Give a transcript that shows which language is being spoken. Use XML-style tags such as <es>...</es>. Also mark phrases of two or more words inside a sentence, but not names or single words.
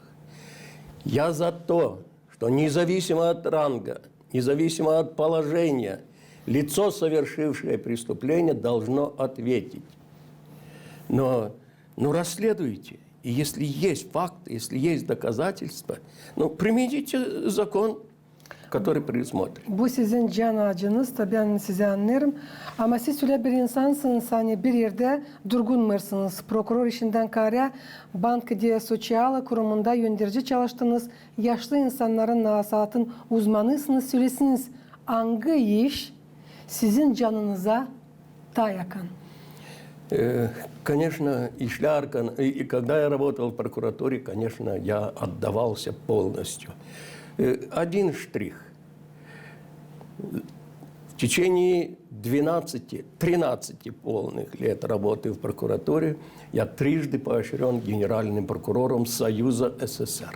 <ru>Я за то, что независимо от ранга, независимо от положения, лицо, совершившее преступление, должно ответить. Но расследуйте. И если есть факт, если есть доказательства, примите закон, который предусмотрен.</ru> <gag>Bu sizin can ağacınız, tabii ben size anlarım. Ama siz öyle bir insansınız, hani bir yerde durgunmuyorsunuz. Prokuror işinden kare, bank diye sosyal kurumunda yöndirici çalıştınız. Yaşlı insanların nasihatın uzmanısınız. Söylesiniz, hangi iş sizin canınıza daha yakın?</gag> <ru>Конечно, и когда я работал в прокуратуре, конечно, я отдавался полностью. Один штрих. В течение 13 полных лет работы в прокуратуре я трижды поощрен генеральным прокурором Союза СССР.</ru>